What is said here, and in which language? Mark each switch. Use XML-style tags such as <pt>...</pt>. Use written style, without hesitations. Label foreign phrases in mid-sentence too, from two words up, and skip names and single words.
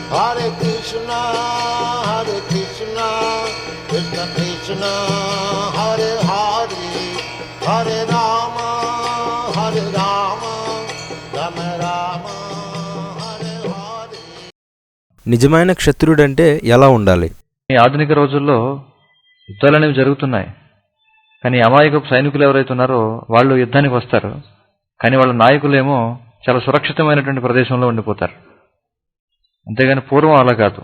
<sa>Hare Krishna, Krishna Krishna, Hare Hare, Hare Rama, Rama Rama, Hare Hare.</sa> <te>నిజమైన క్షత్రియుడంటే ఎలా ఉండాలి? ఈ ఆధునిక రోజుల్లో యుద్ధాలు అనేవి జరుగుతున్నాయి. కానీ అమాయకపు సైనికులు ఎవరైతే ఉన్నారో వాళ్ళు యుద్ధానికి వస్తారు. కానీ వాళ్ళ నాయకులేమో చాలా సురక్షితమైనటువంటి ప్రదేశంలో ఉండిపోతారు. అంతేగాని పూర్వం అలా కాదు.</te>